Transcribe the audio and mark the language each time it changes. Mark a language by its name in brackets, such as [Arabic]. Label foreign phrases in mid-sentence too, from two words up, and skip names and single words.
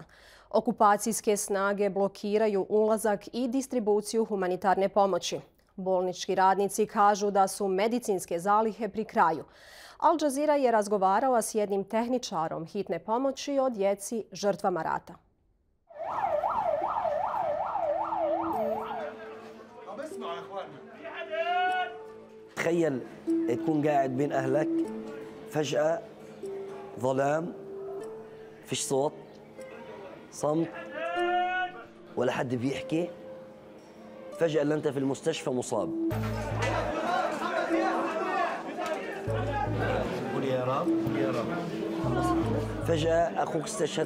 [Bosnian] Okupacijske snage blokiraju ulazak i distribuciju humanitarne pomoći. Bolnički radnici kažu da su medicinske zalihe pri kraju. Al Jazeera je razgovarala s jednim tehničarom hitne pomoći o djeci žrtvama rata. [Arabic] تخيل تكون قاعد بين أهلك فجأة ظلام فيش صوت صمت ولا حد بيحكي فجأة اللي أنت في المستشفى مصاب قول يا رب يا رب فجأة أخوك استشهد